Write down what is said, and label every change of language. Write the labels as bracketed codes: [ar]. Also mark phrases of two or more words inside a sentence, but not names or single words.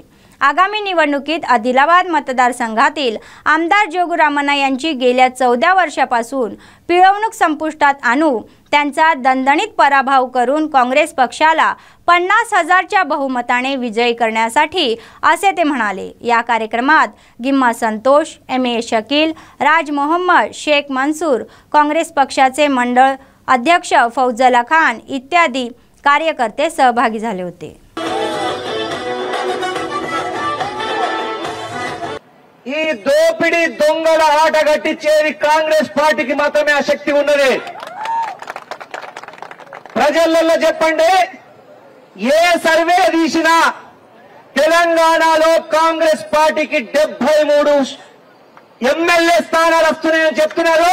[mr] आगामी निवडणुकीत आदिलाबाद मतदारसंघातील आमदार जोगुरामन्ना यांची गेल्या 14 वर्षापासून पिळवणूक संपुष्टात आणू, त्यांचा दणदणीत पराभव करून काँग्रेस पक्षाला 50,000च्या बहुमताने विजयी करण्यासाठी असे ते म्हणाले. या कार्यक्रमात गिम्मा संतोष, MA शकील, राज मोहम्मद, शेख मंसूर, काँग्रेस पक्षाचे मंडळ अध्यक्ष फौजला खान इत्यादी कार्यकर्ते सहभागी झाले होते. [te] ఈ దోపిడీ దొంగల ఆట కట్టించేది కాంగ్రెస్ పార్టీకి మాత్రమే ఆ శక్తి ఉన్నది. ప్రజలలో చెప్పండి, ఏ సర్వే తీసినా తెలంగాణలో కాంగ్రెస్ పార్టీకి 73 ఎమ్మెల్యే స్థానాలు వస్తున్నాయని చెప్తున్నారు.